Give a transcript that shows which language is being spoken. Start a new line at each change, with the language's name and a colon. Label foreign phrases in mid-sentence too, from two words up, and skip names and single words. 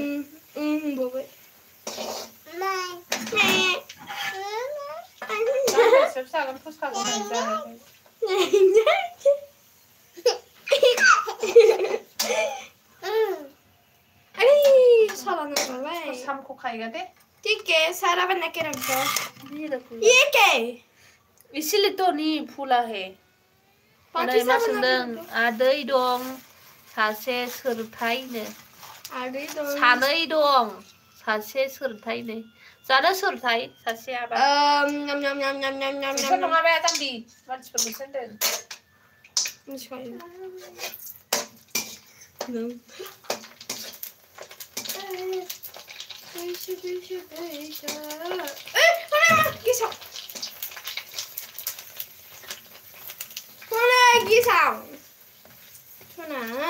Bodo: होनबावबाय दा बेलासियावसो जागोन फुसखाखौ जानायखाय
Hindi: अरे साला नंबाय शाम को खाएगा दे ठीक है सारा बना के रख दो ये क्या है इसीलिए तो नहीं फूला है पार्टी
Bodo: मा साबोन सोंदों नागिरदों। आदै दं सासे सोरथायनो आदै दं सानै दं सासे सोरथायनो जानो सोरथाय सासेयाबा नम नम नम नम नम नम बिसोर नङा बे जाम्बि मानसिफोरखौसो होनदों मिथिखायो गेसाव सना